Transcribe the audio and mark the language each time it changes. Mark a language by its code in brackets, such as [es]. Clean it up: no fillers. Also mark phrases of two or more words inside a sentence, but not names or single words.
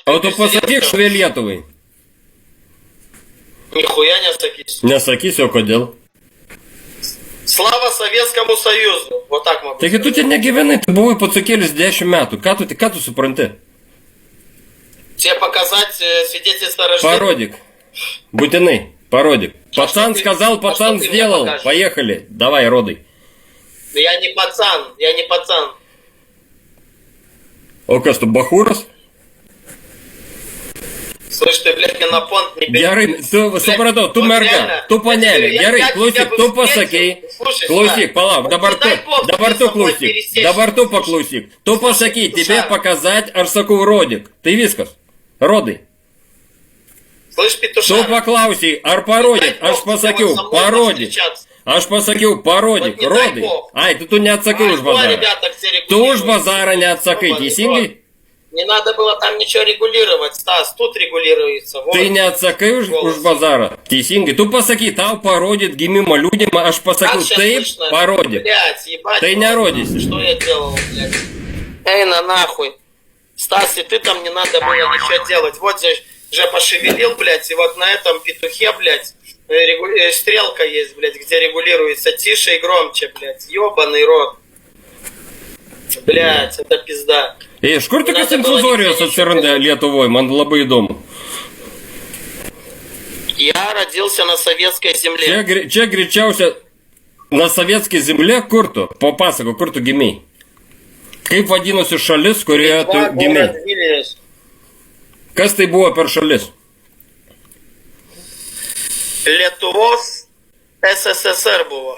[lt] O tu [ru] любишь [lt] pasakyk [ru] Зеленского. [lt] švie Lietuvai. [ru] Нихуя не сакись. [lt] Nesakysiu, o kodėl. [ru] Слава Советскому Союзу. Вот так могу [lt] Taigi tu [ru] сказать. [lt] ten negyvenai, tu buvai pacukėlis 10 metų. Ką tu supranti? [ru] Тебе показать свидетельство о рождении? [lt] Parodyk. Būtinai, parodyk. [ru] Пацан ты- сказал, пацан что ты мне сделал. покажешь? Поехали. Давай, родай. Я не пацан, я не пацан. [lt] O kas tu, Bachūras? [ru] Слышь, ты, блядь, мне на понт не бери. [lt] Gerai, tu supratau, tu [ru] вот [lt] merga, [ru] реально, [lt] tu panelė. [ru] я [lt] Gerai, [ru] тебя [lt] klausyk, [ru] бы [lt] tu [ru] встретил. [lt] pasakei. [ru] Слушай, [lt] Klausyk, [ru] сюда. [lt] palauk, [ru] Вот [lt] dabar [ru] не дай Бог [lt] tu [ru] тебе со мной [lt] klausyk. [ru] пересечься. [lt] Dabar tu [ru] Слушай, [lt] paklausyk. Tu pasakai, [ru] слушай, тебе показать, [lt] ar sakau, rodyk. Tai viskas. Rodai. [ru] Слышь, [lt] Tu [ru] петушара. [lt] paklausai, ar parodyk. [ru] дай [lt] Aš [ru] Бог тебе [lt] pasakiau, [ru] вот со мной [lt] parodyk. [ru] повстречаться. [lt] Aš pasakiau, parodyk, [ru] Вот не дай [lt] rodai. [ru] Бог. [lt] Ai, tu neatsakai už [ru] Альфа, [lt] bazarą. [ru] ребята, все [lt] Tu už [ru] регулируют. [lt] bazarą neatsakai, [ru] Ёбаный [lt] teisingai? [ru] рот. Не надо было там ничего регулировать, Стас, тут регулируется. Вот. [lt] Tai neatsakai už [ru] Голос. [lt] bazarą. Teisingai. Tu pasakai, tau parodyt gimimo liūdimą, aš [ru] Как [lt] pasakiau, [ru] сейчас [lt] taip, [ru] слышно? [lt] parodyk. [ru] Блядь, ебать. Ты не родись. Что я делал, блядь? Эй, на нахуй. Стас, и ты там не надо было ничего делать. Вот же пошевелил, блядь, и вот на этом петухе, блядь, стрелка есть, блядь, где регулируется тише и громче, блядь. Ёбаный рот. Блядь, это пизда. [lt] Iš kur tokios [ru] Надо было [lt] infuzorijos [ru] ничего [lt] atsiranda [ru] делать. [lt] Lietuvoje, man labai įdomu. [ru] Я родился на советской земле. [lt] Čia greičiausia [ru] на советской земле, [lt] kur tu? Papasako, kur tu gimiai? Kaip vadinosi šalis, kurioje tu [ru] Литва, [lt] gimiai? [ru] город Вильнюс. [lt] Kas tai buvo per šalis? Lietuvos СССР buvo.